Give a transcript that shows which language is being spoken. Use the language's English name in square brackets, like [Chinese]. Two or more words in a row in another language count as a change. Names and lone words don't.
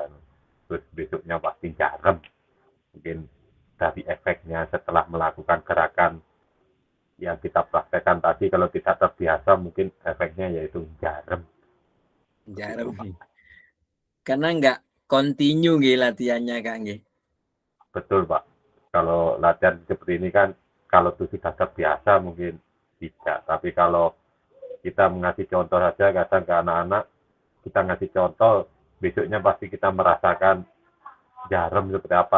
[Indonesian] Terus besoknya pasti jarem. Mungkin dari efeknya setelah melakukan gerakan yang kita praktekkan tadi, kalau tidak terbiasa mungkin efeknya yaitu jarem. Jarem. Karena nggak continue nggih latihannya Kak nggih. Betul Pak. Kalau latihan seperti ini kan kalau itu sudah terbiasa mungkin tidak. Tapi kalau kita mengasih contoh saja kadang ke anak-anak, kita ngasih contoh, besoknya pasti kita merasakan jarem seperti apa.